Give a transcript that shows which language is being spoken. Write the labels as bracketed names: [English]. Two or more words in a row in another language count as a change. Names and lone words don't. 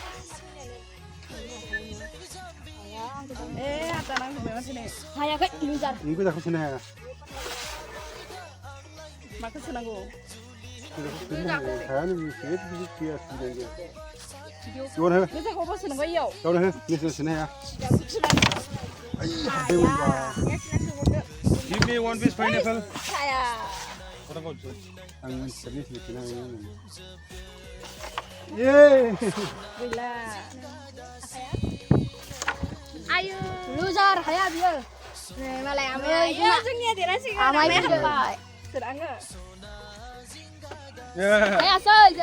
[Bodo] ए आटा नांजोबबाय माथो नै हायाखै लुजार नों गोजाखौ सोनो हाया माखौ सोनांगौ हाया नों एसे बिदि गैया सुबिदा गावनो हो गोजाखौबो सोनांगौ इयाव गावनो हो नेसनेल सोनो हाया [English] Give me one piece pineapple. [Bodo] हाया [English] What about you? [Bodo] आं मिथिया नेसनेल सोनो हाया गैला आयु लुजार हाया बियो मालाय आमाय जोंनिया देरहासिगोन आमाय फैबाय सोर आङो हायासै